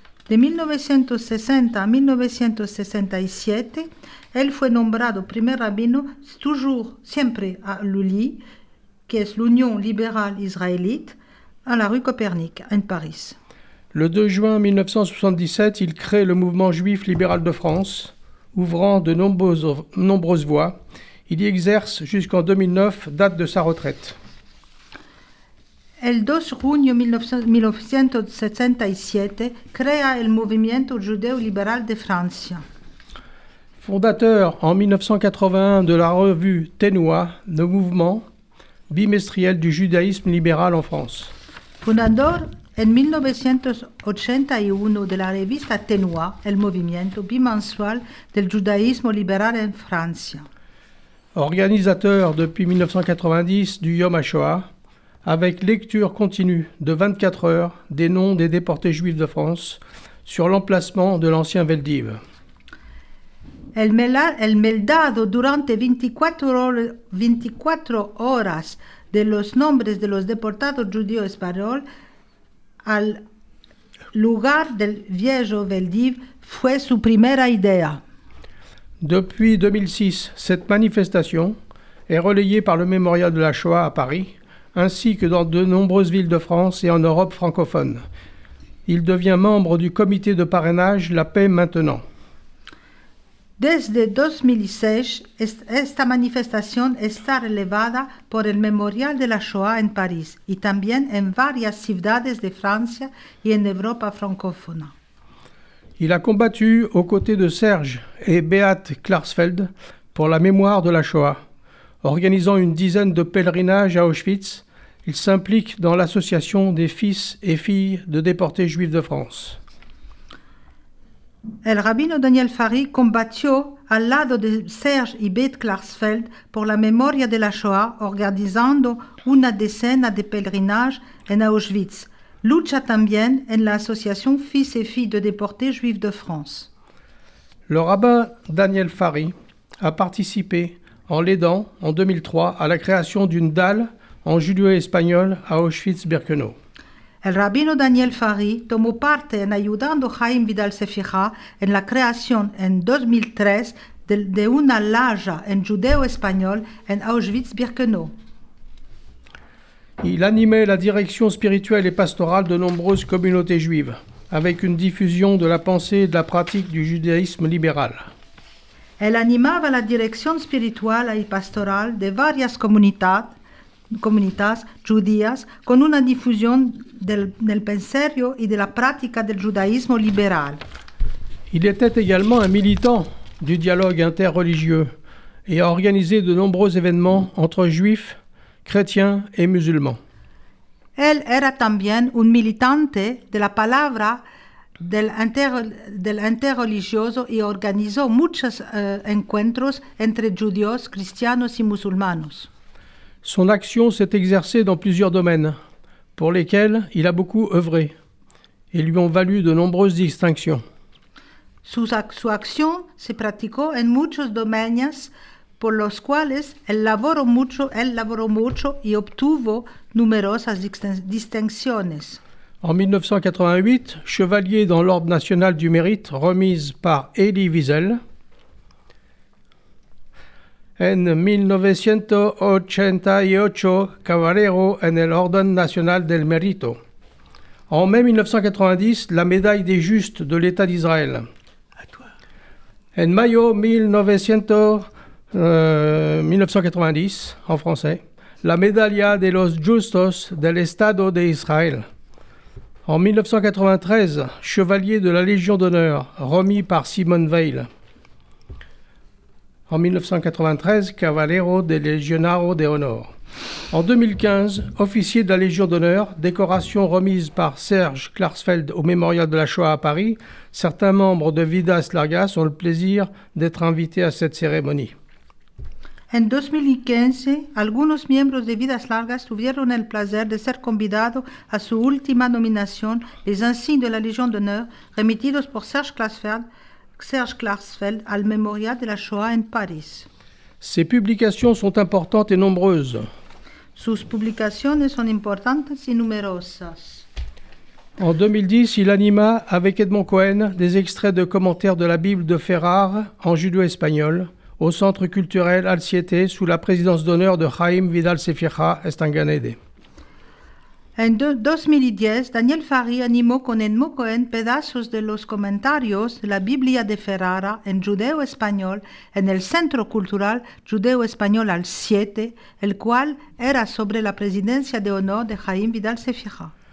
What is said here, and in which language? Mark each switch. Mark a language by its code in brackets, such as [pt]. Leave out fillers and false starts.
[es] De 1960 a 1967, él fue nombrado primer rabino, [fr] toujours, [es] siempre a l'ULI, que es l'Union libérale israélite, [fr] à la rue Copernic, [es] en Paris. [fr] Le 2 juin 1977, il crée le mouvement juif libéral de France, ouvrant de nombreuses voies. Il y exerce jusqu'en 2009, date de sa retraite. [es] El 2 junio 1967 crea el Movimiento Judeo Liberal de Francia. [fr] Fondateur en 1981 de la revue Ténois, le mouvement bimestriel du judaïsme libéral en France. [es] Fundador en 1981 de la revista Ténois, el movimiento bimensual del judaísmo liberal en Francia. [fr] Organisateur depuis 1990 du Yom HaShoah, avec lecture continue de 24 heures des noms des déportés juifs de France sur l'emplacement de l'ancien Veldiv. [es] El meldado durante 24 horas de los nombres de los deportados judíos españoles al lugar del viejo Veldiv fue su primera idea. [fr] Depuis 2006, cette manifestation est relayée par le Mémorial de la Shoah à Paris, ainsi que dans de nombreuses villes de France et en Europe francophone. Il devient membre du comité de parrainage La Paix Maintenant. [es] Desde 2006, esta manifestación está relevada por el Memorial de la Shoah en París y también en varias ciudades de Francia y en Europa francófona. [fr] Il a combattu aux côtés de Serge et Beat Klarsfeld pour la mémoire de la Shoah. Organisant une dizaine de pèlerinages à Auschwitz, il s'implique dans l'association des fils et filles de déportés juifs de France. [es] El rabino Daniel Farhi combatió al lado de Serge y Beat Klarsfeld por la memoria de la Shoah, organizando una decena de pèlerinages en Auschwitz. Lucha también en la asociación Fils et Filles de déportés juifs de France. [fr] Le rabbin Daniel Farhi a participé, en l'aidant, en 2003, à la création d'une dalle en judéo-espagnol à Auschwitz-Birkenau. [es] El rabino Daniel Farhi tomó parte en ayudando a Chaim Vidal Sefira en la creación en 2003 de una laya en judéo-espagnol en Auschwitz-Birkenau. [fr] Il animait la direction spirituelle et pastorale de nombreuses communautés juives, avec une diffusion de la pensée et de la pratique du judaïsme libéral. [es] Él animaba la dirección espiritual y pastoral de varias comunidades judías con una difusión del pensario y de la práctica del judaísmo liberal. [fr] Il était également un militant du dialogue interreligieux et a organisé de nombreux événements entre juifs, chrétiens et musulmans. [es] Él era también un militante de la palabra del interreligioso y organizó muchos encuentros entre judíos, cristianos y musulmanos. [fr] Son action s'est exercée dans plusieurs domaines, pour lesquels il a beaucoup œuvré, et lui ont valu de nombreuses distinctions. [es] Su acción se practicó en muchos dominios, por los cuales él laboró mucho y obtuvo numerosas distinciones. [fr] En 1988, chevalier dans l'Ordre national du mérite remise par Elie Wiesel. [es] En 1988, caballero en el Orden Nacional del Mérito. [fr] En mai 1990, la médaille des Justes de l'État d'Israël. [es] En mayo 1990, [fr] en français, [es] la Medalla de los Justos del Estado de Israël. [fr] En 1993, chevalier de la Légion d'honneur, remis par Simone Weil. [es] En 1993, Cavallero de Legionnario de Honor. [fr] En 2015, officier de la Légion d'honneur, décoration remise par Serge Klarsfeld au Mémorial de la Shoah à Paris. Certains membres de Vidas Largas ont le plaisir d'être invités à cette cérémonie. [es] En 2015, algunos miembros de Vidas Largas tuvieron el placer de ser convidados a su última nominación, [fr] les insignes de la Légion d'honneur, [es] remitidos por Serge Klarsfeld al Mémorial de la Shoah en Paris. [fr] Ses publications sont importantes et nombreuses. [es] Sus publicaciones son importantes y numerosas. [fr] En 2010, il anima avec Edmond Cohen des extraits de commentaires de la Bible de Ferrar en judo-espagnol au Centre culturel Alciete sous la présidence d'honneur de Chaim Vidal Sefira Estanganede. [es] En 2010, Daniel Farri animó con el Mocoen pedazos de los comentarios de la Biblia de Ferrara en judeo-español en el Centro Cultural Judeo-Español al 7, el cual era sobre la presidencia de honor de Jaime Vidal Sefira.